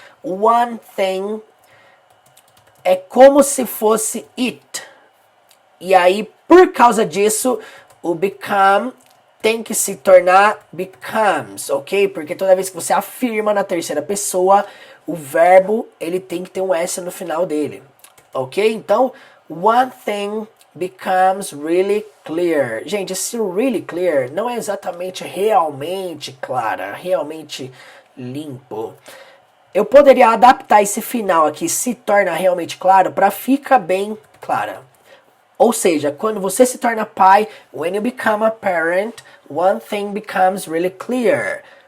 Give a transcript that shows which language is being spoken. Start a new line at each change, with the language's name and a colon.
English: One thing
Portuguese: é como se fosse it. E aí, por causa disso, o become tem que se tornar becomes, ok? Porque toda vez que você afirma na terceira pessoa, o verbo ele tem que ter um S no final dele, ok? Então,
English: one thing becomes really clear.
Portuguese: Gente, esse
English: really clear
Portuguese: não é exatamente realmente clara, realmente limpo. Eu poderia adaptar esse final aqui, se torna realmente claro, para ficar bem clara. Ou seja, quando você se torna pai,
English: when you become a parent, one thing becomes really clear.